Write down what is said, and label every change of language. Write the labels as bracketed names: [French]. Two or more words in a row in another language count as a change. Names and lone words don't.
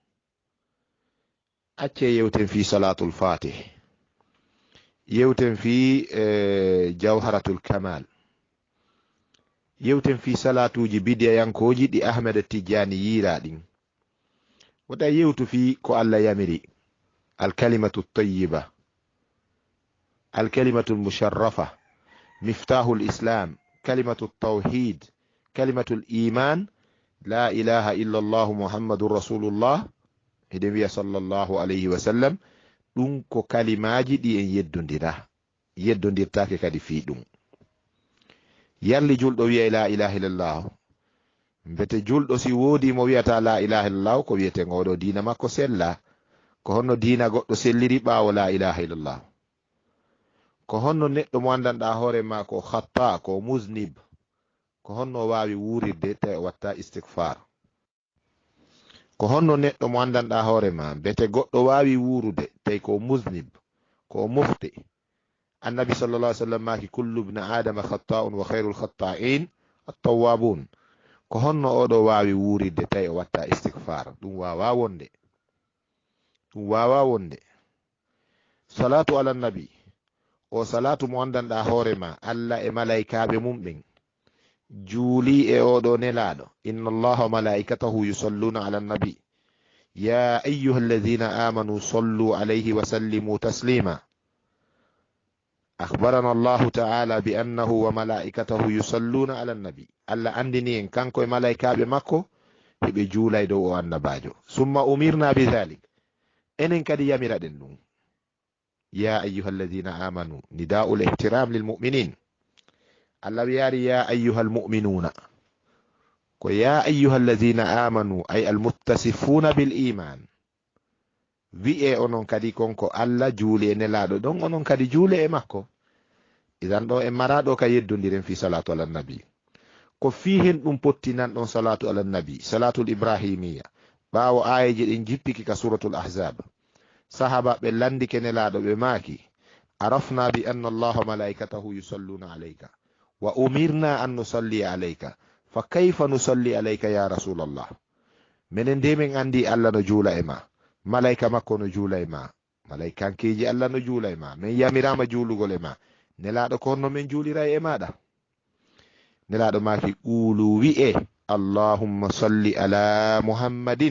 [Fula] acce yewten fi salatul fatih, yewten fi jawharatul kamal, yewten fi salatuji bidiyayankoji ɗi ahmed tijjani yira ɗin. wota yewtu fi ko Allah yamiri, [Arabic] الكلمة الطيبة الكلمة المشرفة مفتاح الإسلام كلمة التوحيد كلمة الإيمان لا إله إلا الله محمد رسول الله, [Fula] eɗen wiya [Arabic] صلى الله عليه وسلم. [Fula] ɗum ko kalimaji ɗi en yeddodirtake kadi fi ɗum. yarli julɗo wiya [Arabic] لا إله إلا الله, [Fula] mbete julɗo si woodi mo wiyata [Arabic] لا إله إلا الله, [Fula] ko wiyete ngoɗo diina makko sella. ko honno diina goɗɗo selliri ɓawo [Arabic] لا إله إلا الله? [Fula] ko honno neɗɗo mo andanɗa hoore ma ko khatta, ko muznib, ko honno wawi wurirde tawi o watta istighfar? ko honno neɗɗo mo andanɗa hoore ma bete goɗɗo wawi wurude tawi ko muznib ko mufti. [Arabic] النبي صلى الله عليه وسلم maki كل ابن آدم خطاء وخير الخطائين التوابون. [Fula] ko honno oɗo wawi wuridde tawi o watta istighfar, ɗum wawa wonde. ɗum wawa wonde. [Arabic] الصلاة على النبي [Fula] o salatu mo andanɗa hoore ma Allah e malaikaɓe mum ɓen juuli e oɗo nelaɗo. [Arabic] إن الله وملائكته يصلون على النبي يا أيها الذين آمنوا صلوا عليه وسلموا تسليما. أخبرنا الله تعالى بأنه وملائكته يصلون على النبي. [Fula] Allah andini in kanko e malaika makko no juula e nelaɗo. [Arabic] ثم أمرنا بذلك [Fula] en kadi yamiri ɗon [Arabic] يا أيها الذين آمنوا نداء الاحترام للمؤمنين. [Fula] Allah wiyri [Arabic] يا أيها المؤمنون يا أيها الذين آمنوا أي المتصفون بالإيمان. [Fula] wi'e onon kadi konko Allah juuli e nelaɗo ɗon onon kadi juule e makko. idan ɗo en maraɗo ka yeddodiren fi [Arabic] الصلاة على النبي [Fula] ko fi hen ɗum pottinan ɗon [Arabic] الصلاة على النبي [Fula] salatul ibrahimiya ɓawo ayeji ɗin jippiki ka suratul ahzab. sahaba ɓe landike nelaɗo ɓe maaki [Arabic] عرفنا بأن الله ملائكته يصلون عليك وأمرنا أن نصلي عليك فكيف نصلي عليك يا رسول الله. [Fula] minen de min andi Allah no juula e ma, malaika makko no juula e ma, malaikankeji Allah no juula e ma, min yamirama juulugol e ma. nelaɗo ko honno min juulira e maɗa. nelaɗo maki qulu wi'e [Arabic] اللهم صل على محمد.